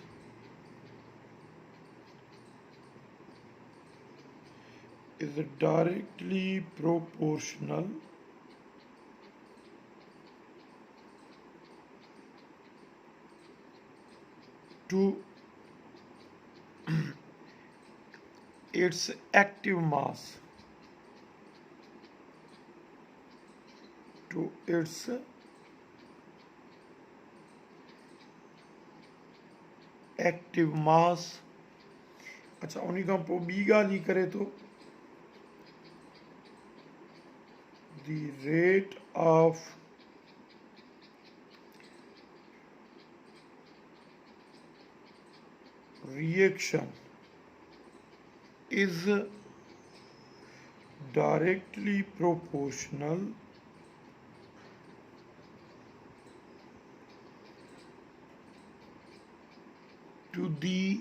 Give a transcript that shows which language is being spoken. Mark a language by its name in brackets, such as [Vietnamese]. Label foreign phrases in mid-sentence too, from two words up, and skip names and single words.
[English] is directly proportional to its active mass, to its active mass. [Sindhi] अच्छा, उन्हीं खां पोइ ॿी ॻाल्हि ही करे थो, [English] the rate of reaction is directly proportional to the